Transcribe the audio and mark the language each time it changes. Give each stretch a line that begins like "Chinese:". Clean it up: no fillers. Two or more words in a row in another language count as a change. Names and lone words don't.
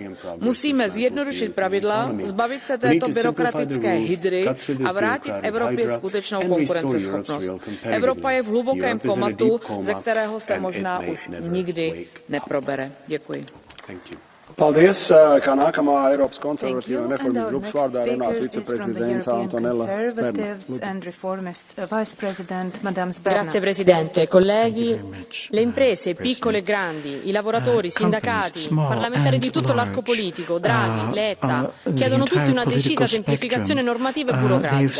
Czech: Musíme zjednodušit pravidla, zbavit se této byrokratické hydry a vrátit Evropě skutečnou konkurenceschopnost. Evropa je v hlubokém komatu, ze kterého se možná už nikdy neprobere. Děkuji.
Latvian: Paldies, kā nākamā Eiropas konservatīva un reformistu grupas vārdā runās viceprezidenta Antonella Berna.
Italian: Grazie Presidente, colleghi. Le imprese, piccole e grandi, i lavoratori, i sindacati, parlamentari di tutto l'arco politico, Draghi, Letta, chiedono tutti una decisa semplificazione normativa e burocratica.